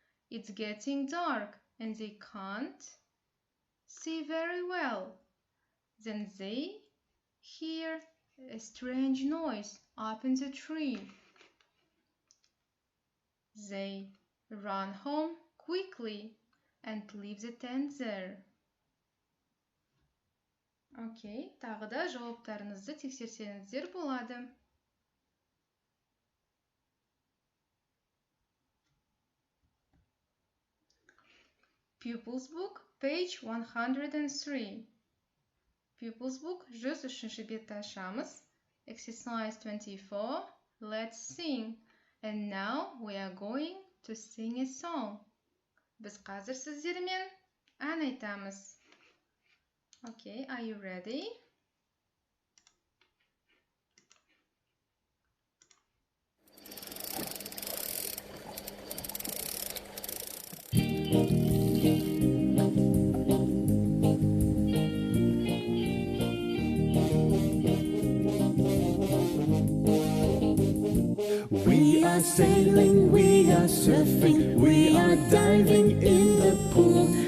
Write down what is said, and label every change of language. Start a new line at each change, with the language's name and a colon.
English: It's getting dark and they can't see very well. Then they hear a strange noise up in the tree. They run home quickly and leave the tent there.
Kazakh: Окей, тағы да жауаптарыңызды тексерсеңіздер болады.
English: Pupils book, page 103.
Kazakh: Pupils book 103-ші бетті ашамыз.
English: Exercise 24, let's sing. And now we are going to sing a song.
Kazakh: Біз қазір сіздермен ән айтамыз.
English: Okay, are you ready? We are sailing, we are surfing, we are diving in the pool.